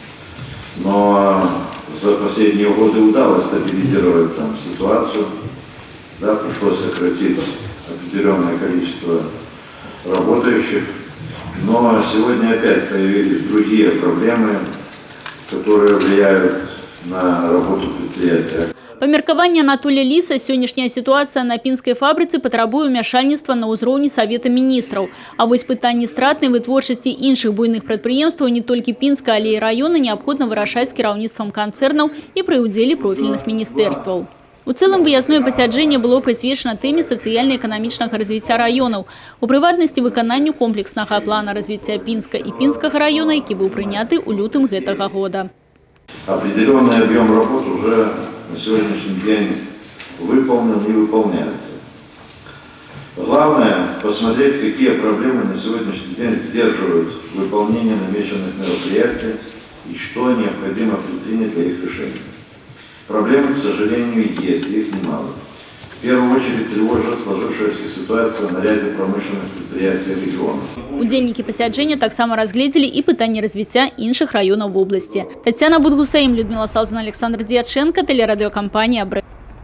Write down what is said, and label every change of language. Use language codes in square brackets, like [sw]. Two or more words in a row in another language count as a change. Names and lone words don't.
[ru] Но за последние годы удалось стабилизировать там ситуацию. Да, пришлось сократить определенное количество работающих. Но сегодня опять появились другие проблемы, которые влияют на работу предприятия. [be] Па меркаванні Анатолія Ліса, сённяшняя сітуацыя на пінскай фабрыцы патрабуе ўмяшальніцтва на ўзроўні Савета міністраў. А вось пытанні стратнай вытворчасці іншых буйных прадпрыемстваў не толькі Пінска, але і раёна неабходна вырашаць з кіраўніцтвам канцэрнаў і пры ўдзеле профільных міністэрстваў. У цэлым выязное пасяджэнне было прысвечана тэме сацыяльна-эканамічнага развіцця раёнаў, у прыватнасці выкананню комплекснага плана развіцця Пінска і Пінскага раёна, які быў прыняты ў лютым гэтага года. [ru] Определенный объем работ уже на сегодняшний день выполнен и выполняется. Главное посмотреть, какие проблемы на сегодняшний день сдерживают выполнение намеченных мероприятий и что необходимо предпринять для их решения. Проблемы, к сожалению, есть, их немало. В первую очередь тревожит сложившаяся ситуация на ряде промышленных предприятий региона. [be] Удзельнікі пасяджэння таксама разгледзелі і пытанні развіцця іншых раёнаў вобласці. [ru] Тацяна Будгусаім, Людмила Салзан, Александр Дьяченко, телерадиокомпания «Брэд».